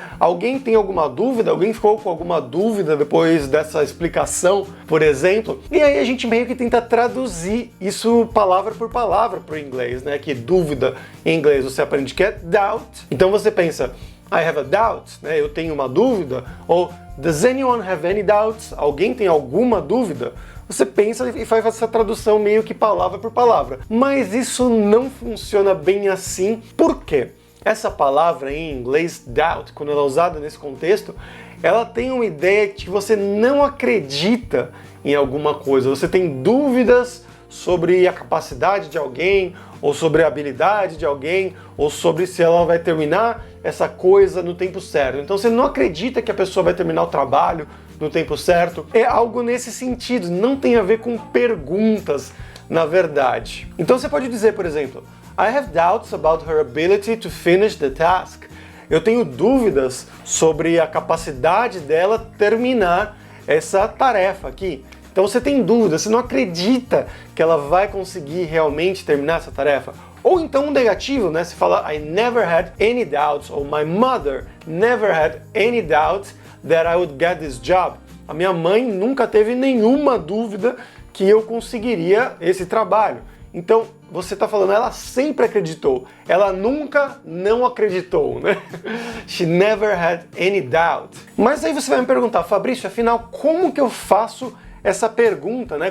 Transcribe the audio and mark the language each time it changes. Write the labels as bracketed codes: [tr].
[pt] Alguém tem alguma dúvida? Alguém ficou com alguma dúvida depois dessa explicação, por exemplo? E aí a gente meio que tenta traduzir isso palavra por palavra para o inglês, né? Que dúvida em inglês você aprende que é doubt. Então você pensa, [en] I have a doubt, [pt] né? Eu tenho uma dúvida. Ou [en] does anyone have any doubts? [pt] Alguém tem alguma dúvida? Você pensa e faz essa tradução meio que palavra por palavra. Mas isso não funciona bem assim. Por quê? Essa palavra em inglês, doubt, quando ela é usada nesse contexto, ela tem uma ideia de que você não acredita em alguma coisa. Você tem dúvidas sobre a capacidade de alguém, ou sobre a habilidade de alguém, ou sobre se ela vai terminar essa coisa no tempo certo. Então você não acredita que a pessoa vai terminar o trabalho no tempo certo. É algo nesse sentido, não tem a ver com perguntas, na verdade. Então você pode dizer, por exemplo, [en] I have doubts about her ability to finish the task. [pt] Eu tenho dúvidas sobre a capacidade dela terminar essa tarefa aqui. Então você tem dúvida, você não acredita que ela vai conseguir realmente terminar essa tarefa. Ou então um negativo, né? Você fala [en] I never had any doubts, [pt] ou [en] my mother never had any doubt that I would get this job. [pt] A minha mãe nunca teve nenhuma dúvida que eu conseguiria esse trabalho. Então você está falando, ela sempre acreditou, ela nunca não acreditou, né? [en] She never had any doubt. [pt] Mas aí você vai me perguntar, Fabrício, afinal, como que eu faço essa pergunta, né?